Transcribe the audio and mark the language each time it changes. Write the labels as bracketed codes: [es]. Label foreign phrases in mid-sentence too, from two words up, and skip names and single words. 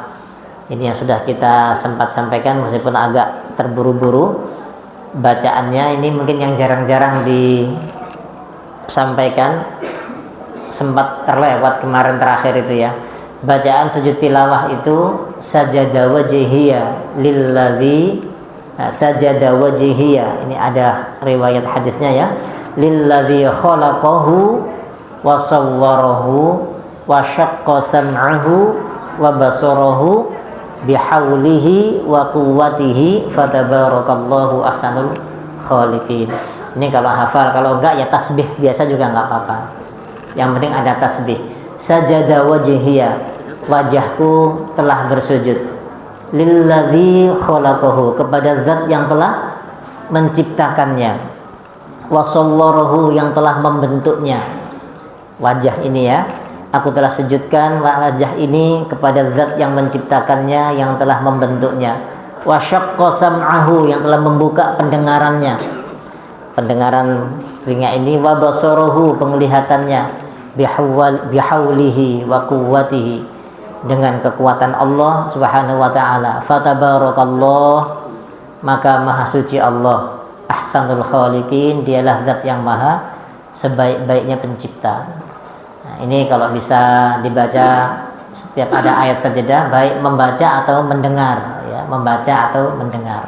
[id] Ini yang sudah kita sempat sampaikan meskipun agak terburu-buru bacaannya. Ini mungkin yang jarang-jarang disampaikan, sempat terlewat kemarin terakhir itu, ya. Bacaan sujud tilawah itu [ar] سجد وجهي للذي سجد وجهي, [id] ini ada riwayat hadisnya, ya, [ar] للذي خلقه وصوره وشق سمعه وبصره بحوله وقوته فتبارك الله أحسن الخالقين. [id] Ini kalau hafal, kalau enggak ya tasbih biasa juga enggak apa-apa. Yang penting ada tasbih. [ar] سجد وجهي, [id] wajahku telah bersujud. [ar] للذي خلقه, [id] kepada zat yang telah menciptakannya. [ar] وصوره, [id] yang telah membentuknya. Wajah ini, ya, aku telah sujudkan wajah ini kepada zat yang menciptakannya, yang telah membentuknya. [ar] وشق سمعه, [id] yang telah membuka pendengarannya, pendengaran telinga ini. [ar] وبصره, penglihatannya. بحوله وقوته, [id] dengan kekuatan Allah [ar] سبحانه وتعالى. [id] Fatabarakallah, maka maha suci Allah, [ar] أحسن الخالقين, [id] dialah zat yang maha sebaik-baiknya pencipta. Nah, ini kalau bisa dibaca setiap ada ayat sajadah, baik membaca atau mendengar, ya, membaca atau mendengar.